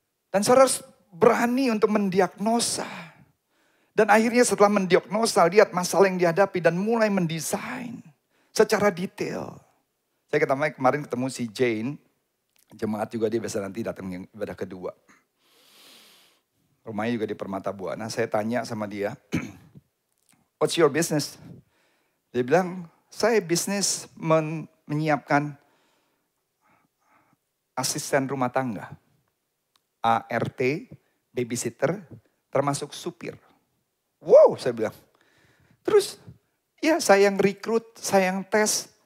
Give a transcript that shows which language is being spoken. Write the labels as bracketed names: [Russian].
[Indonesian] Dan saudara harus berani untuk mendiagnosa. Dan akhirnya setelah mendiagnosa, lihat masalah yang dihadapi dan mulai mendesain secara detail. Saya kemarin ketemu si Jane, jemaat juga dia biasa nanti datang yang ibadah kedua. Rumahnya juga di Permata Buana. Saya tanya sama dia, [English] what's your business? [Indonesian] Dia bilang, saya bisnis menyiapkan asisten rumah tangga. ART, babysitter, termasuk supir. Wow, saya bilang. Terus, ya saya yang rekrut, saya yang tes.